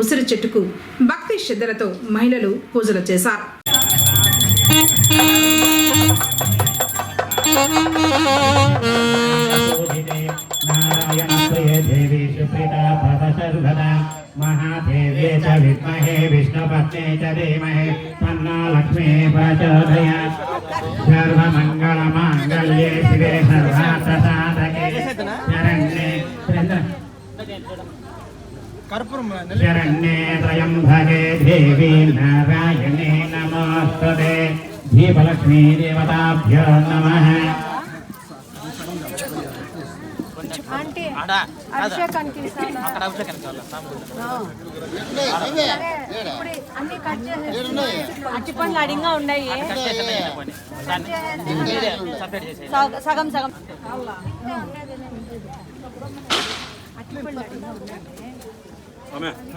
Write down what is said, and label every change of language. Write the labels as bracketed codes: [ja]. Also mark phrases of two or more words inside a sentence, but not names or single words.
[te] చెట్టుకు భక్తి శ్రద్ధలతో మహిళలు పూజలు చేశారు. [sa] महादेव्ये च विद्महे विष्णुपत्ने च धीमहि तन्नो लक्ष्मी प्रचोदयात् सर्वमङ्गलमाङ्गल्ये शिवे सर्वार्थसाधके शरण्ये त्र्यम्बके देवी नारायणे नमोस्तुते दीपलक्ष्मी देवताभ्यो नमः. [te] అభిషేకానికి అట్టిపండ్లు అడిగా ఉన్నాయి. సగం సగం అట్టిపండ్లు అడిగా ఉన్నాయి.